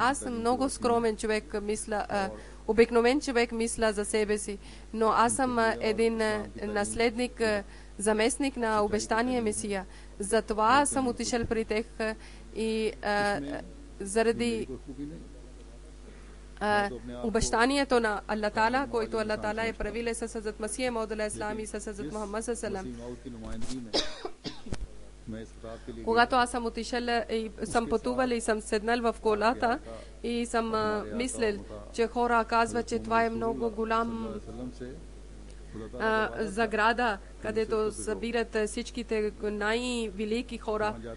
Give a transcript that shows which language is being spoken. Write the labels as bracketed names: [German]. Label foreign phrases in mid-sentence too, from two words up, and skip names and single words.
[Bulgarian] Аз съм много скромен човек, обикновен човек, мисля за себе си, но аз съм един наследник, заместник на обещания Месия. Затова съм отишъл при тях и заради обещанието на Аллах Таала, който Аллах Таала е правил с Хазрат Масих Мауд [Arabic] عليه السلام [Bulgarian] и с Хазрат Мухаммад [Arabic] صلى الله عليه وسلم. [Bulgarian] Когато аз съм отишъл и съм пътувал и съм седнал в колата и съм мислил, че хора казват, че това е много голям заграда, където събират всичките най-велики хора.